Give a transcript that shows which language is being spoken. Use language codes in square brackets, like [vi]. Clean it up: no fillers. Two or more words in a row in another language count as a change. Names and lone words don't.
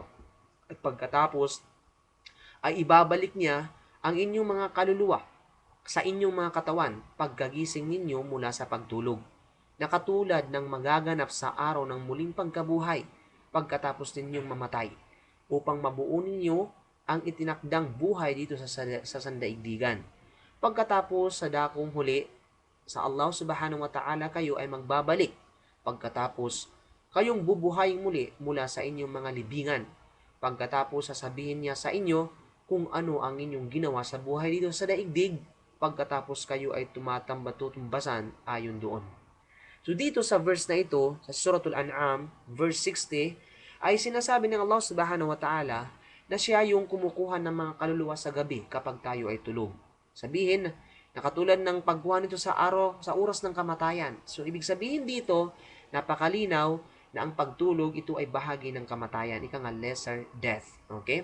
[tl] At pagkatapos ay ibabalik niya ang inyong mga kaluluwa sa inyong mga katawan pagkagising ninyo mula sa pagtulog. Nakatulad ng magaganap sa araw ng muling pagkabuhay pagkatapos ninyong mamatay upang mabuo ninyo ang itinakdang buhay dito sa sandaigdigan. Pagkatapos sa dakong huli sa Allah [ar] سبحانه وتعالى [tl] kayo ay magbabalik. Pagkatapos kayong bubuhayin muli mula sa inyong mga libingan. Pagkatapos sasabihin niya sa inyo kung ano ang inyong ginawa sa buhay dito sa daigdig. Pagkatapos kayo ay tumatambasan ayon doon. So dito sa verse na ito, sa Suratul An'am, verse 60, ay sinasabi ng Allah [ar] سبحانه وتعالى [tl] na siya yung kumukuha ng mga kaluluwa sa gabi kapag tayo ay tulog. Sabihin, na katulad ng pagkuha nito sa araw, sa oras ng kamatayan. So, ibig sabihin dito, napakalinaw na ang pagtulog, ito ay bahagi ng kamatayan. Ika nga, [en] lesser death. [tl] Okay?